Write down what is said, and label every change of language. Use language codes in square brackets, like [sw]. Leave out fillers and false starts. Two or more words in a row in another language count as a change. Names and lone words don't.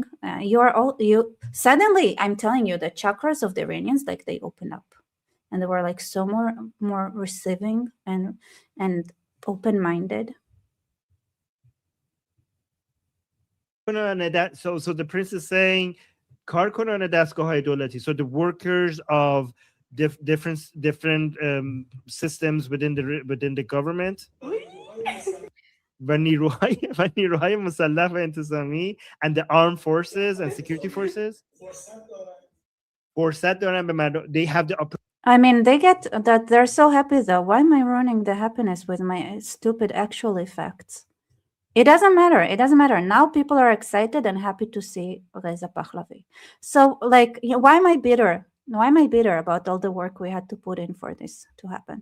[en] Suddenly, I'm telling you, the chakras of the Iranians, like they open up, and they were like so more receiving and open-minded. So the prince is saying [fa] کار کنن دستگاه‌های دولتی. [en] So the workers of different systems within the government [fa] و نیروهای مسلح و انتظامی [en] and the armed forces and security forces [fa] فرصت دارن به مردم. [en] They have the I mean, they get that they're so happy though. Why am I ruining the happiness with my stupid actual effects? It doesn't matter. It doesn't matter. Now people are excited and happy to see Reza Pahlavi. So, like, why am I bitter? Why am I bitter about all the work we had to put in for this to happen?